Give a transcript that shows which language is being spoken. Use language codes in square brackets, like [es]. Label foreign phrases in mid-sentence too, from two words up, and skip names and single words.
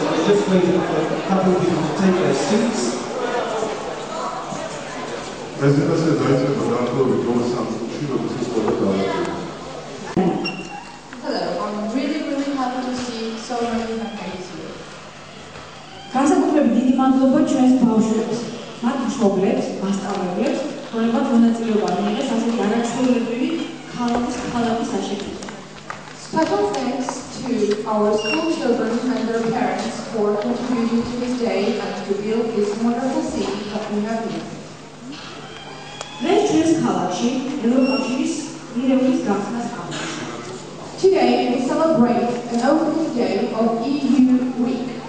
[en] We're just waiting for a couple of people to take their seats. Hello, I'm really happy to see so many families here. [ka] განსაკუთრებით დიდი მადლობა ჩვენს ბავშვებს, მათ მშობლებს, მასწავლებლებს, რომლებმაც მონაწილეობა მიიღეს ასეთი არაჩვეულებრივი ქალაქის აშენებაში. [en] Special thanks to our school children and their parents for contributing to this day and to build this wonderful city that we have here. Today we celebrate an opening day of EU Week.